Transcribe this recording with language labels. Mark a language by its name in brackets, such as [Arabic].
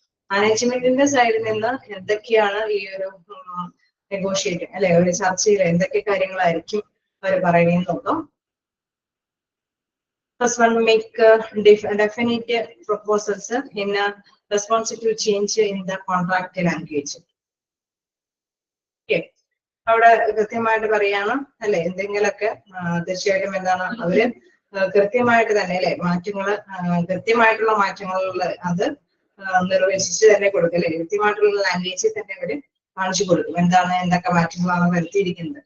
[Malayalam] മാനേജ്മെന്റിന്റെ സൈഡിൽ നിന്ന് എന്തൊക്കെയാണ് ഈ ഒരു നെഗോഷിയേറ്റ് അല്ലെ ഒരു ചർച്ചയിൽ എന്തൊക്കെ കാര്യങ്ങളായിരിക്കും അവർ പറയുന്നത് നോക്കാം. [English] First one, make definite proposals in response to change in the contract language. Okay. [Malayalam] അവിടെ കൃത്യമായിട്ട് പറയാണ് അല്ലെ, എന്തെങ്കിലുമൊക്കെ തീർച്ചയായിട്ടും എന്താണ് അവര് കൃത്യമായിട്ട് തന്നെ അല്ലെ മാറ്റങ്ങള് കൃത്യമായിട്ടുള്ള മാറ്റങ്ങളുള്ള അത് നിർവചിച്ച് തന്നെ കൊടുക്കും അല്ലെ, കൃത്യമായിട്ടുള്ള ലാംഗ്വേജിൽ തന്നെ അവര് കാണിച്ചു കൊടുക്കും എന്താണ് എന്തൊക്കെ മാറ്റങ്ങളാണ് വരുത്തിയിരിക്കുന്നത്.